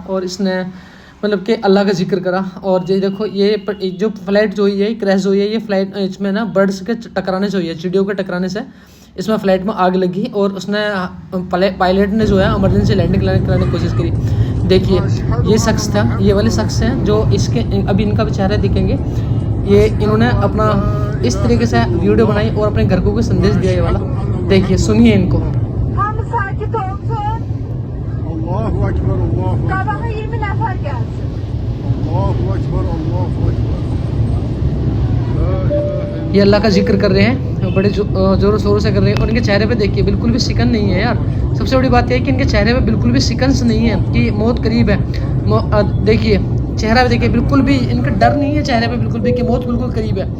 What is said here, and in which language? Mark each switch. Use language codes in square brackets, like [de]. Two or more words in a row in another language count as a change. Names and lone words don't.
[hi] और इसने मतलब कि अल्लाह का जिक्र करा। और ये देखो ये जो फ्लाइट जो हुई है क्रैश हुई है, ये फ्लाइट इसमें ना बर्ड्स के टकराने से हुई है, चिड़ियों के टकराने से इसमें फ़्लाइट में आग लगी और उसने पायलट ने जो है [en] emergency landing [hi] कराने की कोशिश करी। देखिए ये शख्स था, ये वाले शख्स हैं जो इसके अभी इनका भी चेहरा दिखेंगे। ये इन्होंने अपना इस तरीके से वीडियो बनाई और अपने घर को संदेश दिया ये वाला। देखिए सुनिए इनको। [ar] الله أكبر، الله أكبر. [az] Sabaha 20 nefer gelsin. [ar] الله أكبر، الله أكبر. [hi] ये अल्लाह का जिक्र कर रहे हैं, बड़े ज़ोरों शोरों से कर रहे हैं। और इनके चेहरे पे देखिए बिल्कुल भी सिकन नहीं है यार। सबसे बड़ी बात यह है कि इनके चेहरे पे बिल्कुल भी सिकन्स नहीं है कि मौत करीब है। देखिए चेहरा पे देखिए बिल्कुल भी इनका डर नहीं है चेहरे पे बिल्कुल भी कि मौत बिल्कुल करीब है।